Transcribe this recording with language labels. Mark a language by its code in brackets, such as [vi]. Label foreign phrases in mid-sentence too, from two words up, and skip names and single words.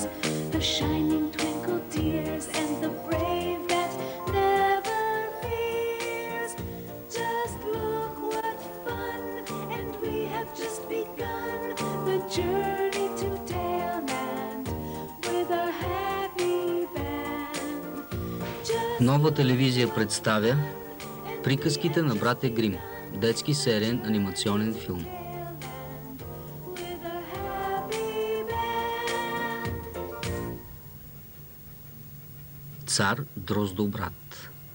[en] The shining twinkle tears and the brave that never fears. Just look what fun, and we have just begun the journey to Taleland with our happy band. [bg] Нова телевизия представя Приказките на братя Грим. Детски сериен анимационен филм. Цар Дроздобрат.